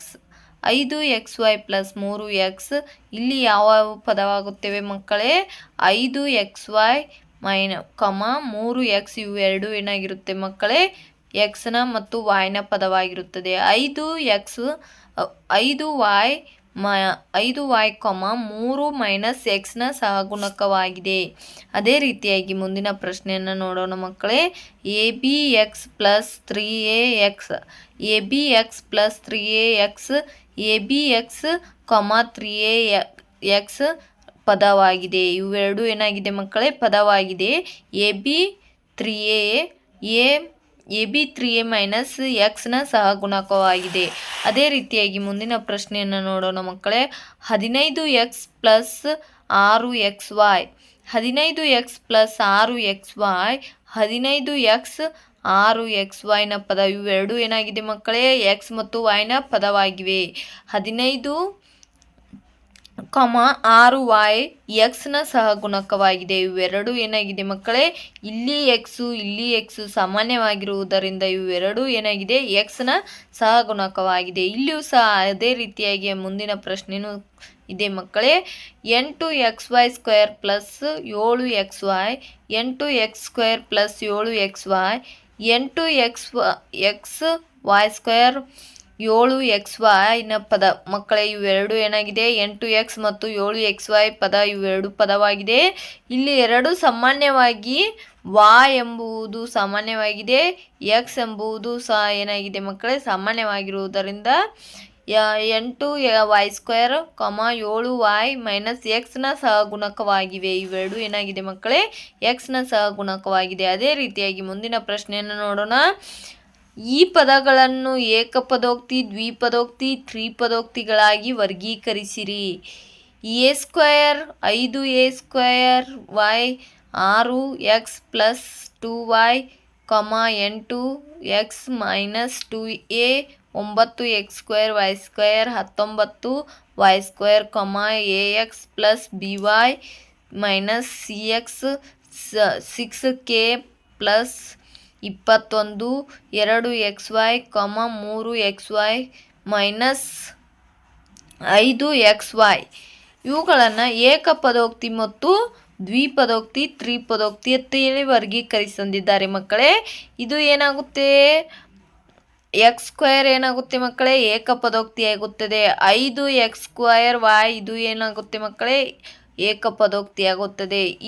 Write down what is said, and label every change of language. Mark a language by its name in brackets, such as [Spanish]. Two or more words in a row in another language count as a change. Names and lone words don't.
[Kannada] 5xy + 3x ಇಲ್ಲಿ ಯಾವ ಪದವಾಗುತ್ತವೆ ಮಕ್ಕಳೇ, 5xy - 3x ಇವೆರಡು ಏನಾಗಿರುತ್ತೆ ಮಕ್ಕಳೇ, ಎಕ್ಸ್ನ ಮತ್ತು ವಾಯ್ನ ಪದವಾಗಿರುತ್ತದೆ. 5y 3 - x ನ ಸಹಗುಣಕವಾಗಿದೆ. ಅದೇ ರೀತಿಯಾಗಿ ಮುಂದಿನ ಪ್ರಶ್ನೆಯನ್ನು ನೋಡೋಣ ಮಕ್ಕಳೇ. abx + 3ax. abx + 3ax abx, 3ax ಪದವಾಗಿದೆ. ಇವೆರಡು ಏನಾಗಿದೆ ಮಕ್ಕಳೇ, ಪದವಾಗಿದೆ. ab 3a - x ನ ಸಹಗುಣಕವಾಗಿದೆ. ಅದೇ ರೀತಿಯಾಗಿ ಮುಂದಿನ ಪ್ರಶ್ನೆಯನ್ನು ನೋಡೋಣ ಮಕ್ಕಳೇ. 15x + 6xy. 15x + 6xy 15x 6xy ನ ಪದ. ಇವೆರಡು ಏನಾಗಿದೆ ಮಕ್ಕಳೇ, ಎಕ್ಸ್ ಮತ್ತು ವೈನ ಪದವಾಗಿವೆ. 15, 6y ಎಕ್ಸ್ನ ಸಹಗುಣಕವಾಗಿದೆ. ಇವೆರಡು ಏನಾಗಿದೆ ಮಕ್ಕಳೇ, ಇಲ್ಲಿ ಎಕ್ಸು ಸಾಮಾನ್ಯವಾಗಿರುವುದರಿಂದ ಇವೆರಡು ಏನಾಗಿದೆ, ಎಕ್ಸ್ನ ಸಹಗುಣಕವಾಗಿದೆ. ಇಲ್ಲಿಯೂ ಸಹ ಅದೇ ರೀತಿಯಾಗಿ ಮುಂದಿನ ಪ್ರಶ್ನೆಯೂ ಇದೆ ಮಕ್ಕಳೇ. 8xy² + 7xy. 8x² + 7xy 8xy² 7xy ನ ಪದ ಮಕ್ಕಳೇ. ಇವೆರಡು ಏನಾಗಿದೆ, 8x ಮತ್ತು 7xy ಪದ. ಇವೆರಡು ಪದವಾಗಿದೆ. ಇಲ್ಲಿ ಎರಡು ಸಾಮಾನ್ಯವಾಗಿ y ಎಂಬುದು ಸಾಮಾನ್ಯವಾಗಿದೆ, x ಎಂಬುದು ಸಹ ಏನಾಗಿದೆ ಮಕ್ಕಳೇ, ಸಾಮಾನ್ಯವಾಗಿರುವುದರಿಂದ 8y² 7y - x ನ ಸಹಗುಣಕವಾಗಿವೆ. ಇವೆರಡು ಏನಾಗಿದೆ ಮಕ್ಕಳೇ, ಎಕ್ಸ್ನ ಸಹಗುಣಕವಾಗಿದೆ. ಅದೇ ರೀತಿಯಾಗಿ ಮುಂದಿನ ಪ್ರಶ್ನೆಯನ್ನು ನೋಡೋಣ. ಈ ಪದಗಳನ್ನು ಏಕಪದೋಕ್ತಿ, ದ್ವಿಪದೋಕ್ತಿ, ತ್ರಿಪದೋಕ್ತಿಗಳಾಗಿ ವರ್ಗೀಕರಿಸಿರಿ. a² 5a² y 6x + 2y 8x - 2a 9x² y² 19y² ax + by - cx 6k + 21 2xy 3xy - 5xy. ಇವುಗಳನ್ನು ಏಕಪದೋಕ್ತಿ ಮತ್ತು ದ್ವಿಪದೋಕ್ತಿ, ತ್ರಿಪದೋಕ್ತಿ ಅಂತೇಳಿ ವರ್ಗೀಕರಿಸಿದ್ದಾರೆ ಮಕ್ಕಳೇ. ಇದು ಏನಾಗುತ್ತೆ, x² ಏನಾಗುತ್ತೆ ಮಕ್ಕಳೇ, ಏಕಪದೋಕ್ತಿ ಆಗುತ್ತದೆ. 5x² y ಇದು ಏನಾಗುತ್ತೆ ಮಕ್ಕಳೇ, ಏಕಪದೋಕ್ತಿ ಆಗುತ್ತದೆ.